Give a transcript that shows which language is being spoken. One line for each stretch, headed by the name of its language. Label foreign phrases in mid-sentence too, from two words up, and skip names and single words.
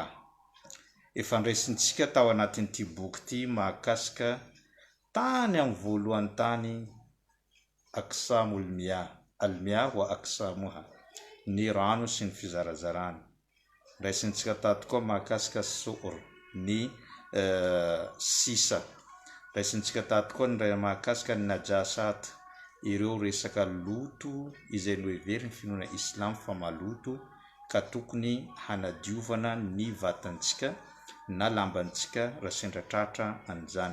Malagasy: Efa niraisintsika tao anatin'ity boky ity mahakasika tany amin'ny voalohany tany
Arabic: أقسام المياه، المياه وأقسامها,
Malagasy: ny rano sy ny fizarazarany. Raisintsika tato koa mahakasika su'ur, ny sisa. Raisintsika tato koa ny mahakasika ny najasat, ireo resaka loto izay noheveriny finoana islam fa maloto ka tokony hanadiovana ny vatantsika na lambantsika raha sendra tratra an'izany.